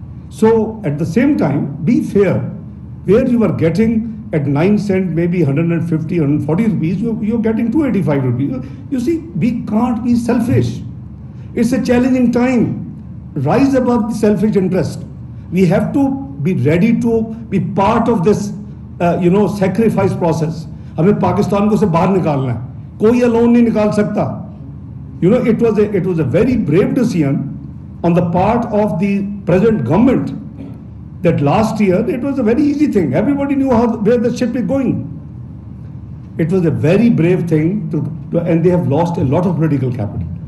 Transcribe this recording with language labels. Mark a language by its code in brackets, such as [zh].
[en] So at the same time, be fair. Where you are getting at 9 cent, maybe 150, 140 rupees, you're getting 285 rupees. You see, we can't be selfish. It's a challenging time. Rise above the selfish interest. We have to be ready to be part of this, sacrifice process. [ur] ہمیں پاکستان کو سے باہر نکالنا ہے, کوئی alone نہیں نکال سکتا. [en] It was a very brave decision on the part of the present government that last year it was a very easy thing. Everybody knew where the ship is going. It was a very brave thing and they have lost a lot of political capital.